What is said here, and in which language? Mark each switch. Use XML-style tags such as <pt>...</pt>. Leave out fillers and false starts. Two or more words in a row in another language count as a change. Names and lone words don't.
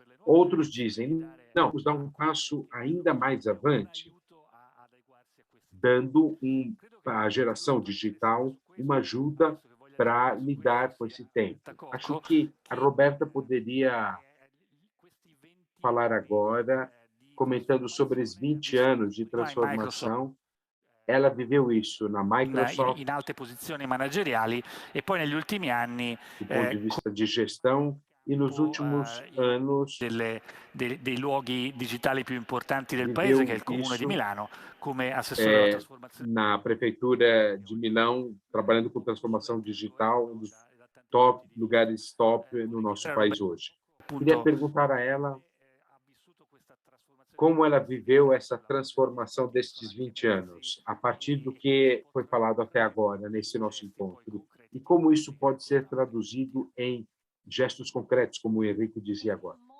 <pt>Outros dizem, não, vamos dar um passo ainda mais avante, dando à geração digital uma ajuda para lidar com esse tempo. Acho que a Roberta poderia falar agora, comentando sobre os 20 anos de transformação. Ela viveu isso na Microsoft,</pt> <it>in alte posizioni manageriali e poi negli ultimi anni</it> <pt>do ponto de vista de gestão, e nos últimos anos</pt> <it>dei luoghi digitali più importanti del paese, che è il Comune di Milano, come assessore alla trasformazione.</it> <pt>Na prefeitura de Milão, trabalhando com transformação digital, um dos lugares top no nosso país hoje. Queria perguntar a ela como ela viveu essa transformação destes 20 anos, a partir do que foi falado até agora, nesse nosso encontro, e como isso pode ser traduzido em gestos concretos, como o Henrique dizia agora.</pt>